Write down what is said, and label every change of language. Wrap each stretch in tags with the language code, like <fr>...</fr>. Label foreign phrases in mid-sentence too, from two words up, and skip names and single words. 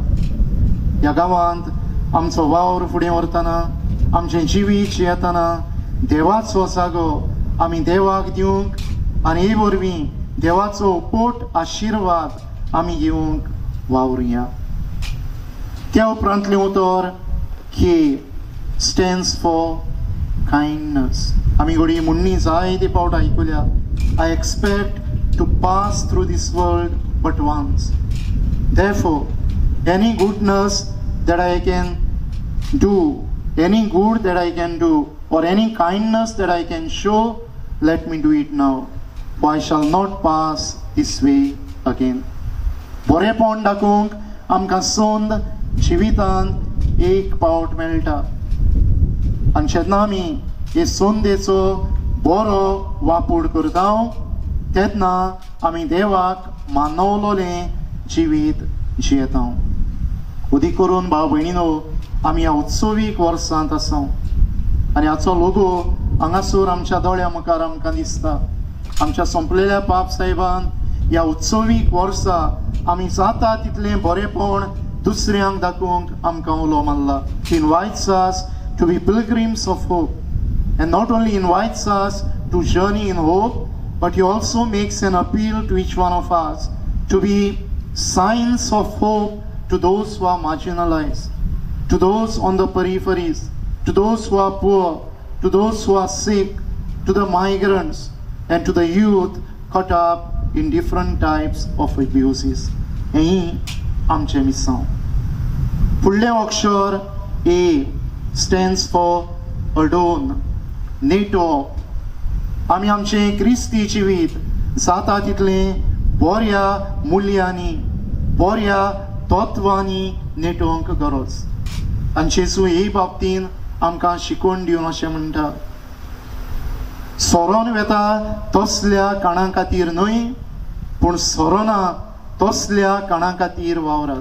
<kok>ह्या गांवांत आमचो वावर फुडें व्हरतना आमचें जिवीत जियेतना देवाचो जागो आमी देवाक दिवंक आनी हे वरवीं देवाचो पोट आशिर्वाद आमी घेवंक वावरुया. त्या उपरांतलें उतर</kok> <en>K stands for kindness.</en> <kok>आमी घोडी म्हणणी जायते पावट आयकुल्या</kok> <en>I expect to pass through this world but once. therefore any goodness that I can do, any good that I can do, or any kindness that I can show, let me do it now, for I shall not pass this way again.</en> <kok>बरेपण दाखोवंक आमकां सोंद जिवितान एक पावट मेळटा आनी जेन्ना आमी हे सोंदेचो बरो वापर करता तेन्ना आमी देवाक मानवलोलें जिवीत जियेता. उदी करून भाव भयणीनो, आमी ह्या उत्सवीक वर्सांत आसा आनी हाचो लोगो हांगासर आमच्या दोळ्या मुखार आमकां दिसता. आमच्या संपलेल्या पाप साहेबान ह्या उत्सवीक वर्सा आमी जाता तितलें बरेपण दुसऱ्यांक दाखोवंक आमकां उलो मारला.</kok> <en>He invites us to be pilgrims of hope, and not only invites us to journey in hope, but he also makes an appeal to each one of us to be signs of hope to those who are marginalized, to those on the peripheries, to those who are poor, to those who are sick, to the migrants, and to the youth caught up in different types of abuses.</en> <kok>हें आमचें मिसांव. फुडलें अक्षर</kok> <en>A stands for adorn,</en> <kok>न्हेटोवप. आमी आमचें क्रिस्ती जिवीत जाता तितलें बऱ्या मुल्यांनी, बऱ्या तत्वांनी नेटोवंक गरज. आनी जेजू हे बाबतीन आमकां शिकोवन दिवन अशें म्हणटा सोरोन वेता तसल्या काणां खातीर न्हय, पूण सोरोना तसल्या काणां खातीर वावरात.</kok>